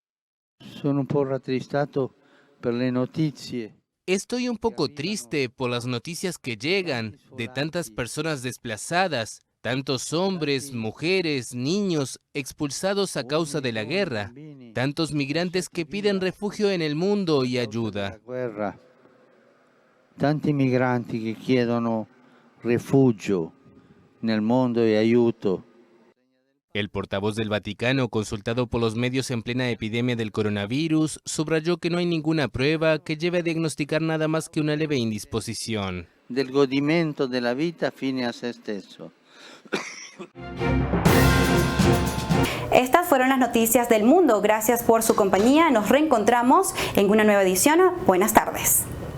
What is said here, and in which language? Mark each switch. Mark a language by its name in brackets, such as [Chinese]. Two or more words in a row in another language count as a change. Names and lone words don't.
[Spanish] Estoy un poco triste por las noticias que llegan de tantas personas desplazadas, tantos hombres, mujeres, niños expulsados a causa de la guerra, tantos migrantes que piden refugio en el mundo y ayuda. [Italian] Tanti migranti che chiedono refugio nel mondo e aiuto. [Spanish] El portavoz del Vaticano, consultado por los medios en plena epidemia del coronavirus, subrayó que no hay ninguna prueba que lleve a diagnosticar nada más que una leve indisposición. [Italian] Del godimento della vita fine a se stesso. [Spanish] Estas fueron las noticias del mundo. Gracias por su compañía. Nos reencontramos en una nueva edición. Buenas tardes.